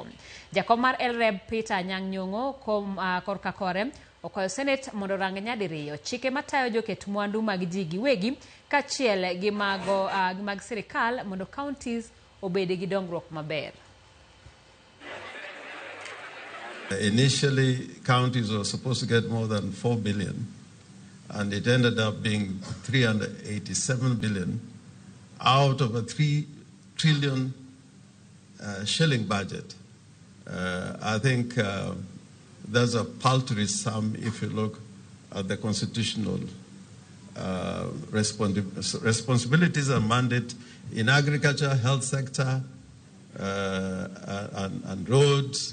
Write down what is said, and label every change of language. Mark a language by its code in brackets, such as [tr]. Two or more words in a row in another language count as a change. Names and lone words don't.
[luo] Jakom mar LREB Peter Anyang' Nyong'o korka kore okwayo Senate mondo rang nyadiriyo chike matayo joket mwandu mag ji giwegi kaachiel gi mag sirikal mondo counties obede gi dongruok maber. [en] Initially, counties were supposed to get more than 4 billion, and it ended up being 387 billion out of a 3 trillion shilling budget. I think there's a paltry sum if you look at the constitutional responsibilities and mandate in agriculture, health sector, and roads.